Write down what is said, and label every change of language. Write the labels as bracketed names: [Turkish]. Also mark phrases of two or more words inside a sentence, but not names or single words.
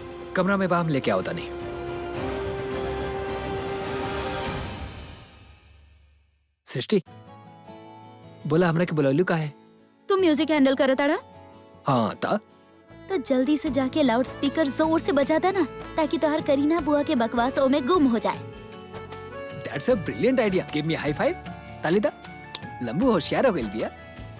[Bhojpuri] कमरा में बा, हम लेके आओ नहीं। सृष्टि बोला हमरा के बुलौलू का है? तू म्यूजिक हैंडल करे ताड़ा हाँ ता तो जल्दी से जाके [English] loud speaker [Bhojpuri] जोर से बजा देना ताकि तोहर करीना बुआ के बकवास ओ में गुम हो जाए। [English] That's a brilliant idea. Give me high five. [Bhojpuri] ताली दा। लंबू होशियार हो गई बिया।